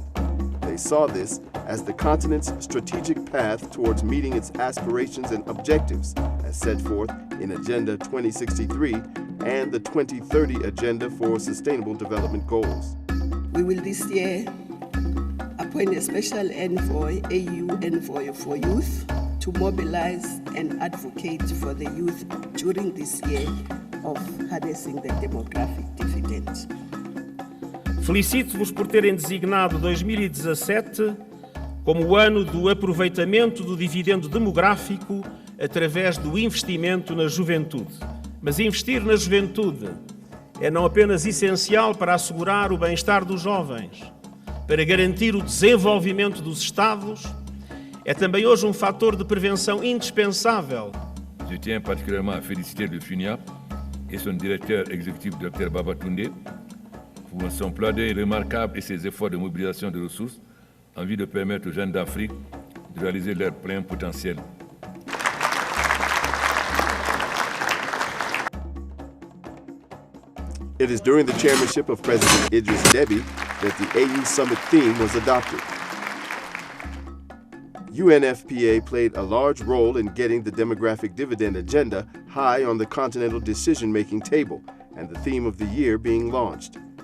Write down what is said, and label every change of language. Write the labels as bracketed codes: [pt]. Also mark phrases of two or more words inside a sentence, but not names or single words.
[en] They saw this as the continent's strategic path towards meeting its aspirations and objectives as set forth in Agenda 2063 and the 2030 Agenda for Sustainable Development Goals. We will this year appoint a special envoy, AU envoy for youth, to mobilize and advocate for the youth during this year of harnessing the demographic dividend. [pt] Felicito-vos por terem designado 2017 como o ano do aproveitamento do dividendo demográfico através do investimento na juventude. Mas investir na juventude é não apenas essencial para assegurar o bem-estar dos jovens, para garantir o desenvolvimento dos Estados, é também hoje um fator de prevenção indispensável. [fr] Je tiens particulièrement à féliciter le FUNIAP et son directeur exécutif, Dr Babatunde, pour son plaidoyer remarquable et ses efforts de mobilisation de ressources en vue de permettre aux jeunes d'Afrique de réaliser leur plein potentiel. [en] It is during the chairmanship of President Idriss Déby that the AU Summit theme was adopted. UNFPA played a large role in getting the demographic dividend agenda high on the continental decision-making table and the theme of the year being launched.